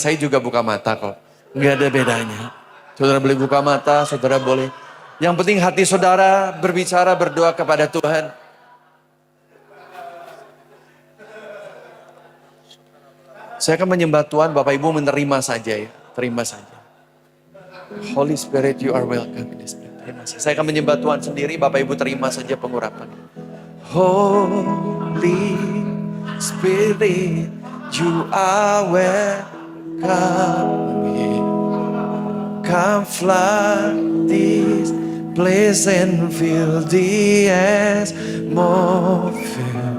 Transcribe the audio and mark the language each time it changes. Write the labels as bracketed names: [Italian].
[Indonesian] Saya juga buka mata kok. Gak ada bedanya. Saudara boleh buka mata, saudara boleh. Yang penting hati saudara berbicara, berdoa kepada Tuhan. Saya akan menyembah Tuhan, Bapak Ibu menerima saja ya. Terima saja. [English] Holy Spirit, you are welcome in this place. [Indonesian] Terima saja. Saya akan menyembah Tuhan sendiri, Bapak Ibu terima saja pengurapan. [English] Holy Spirit, you are welcome here. Come flood this place and fill the atmosphere.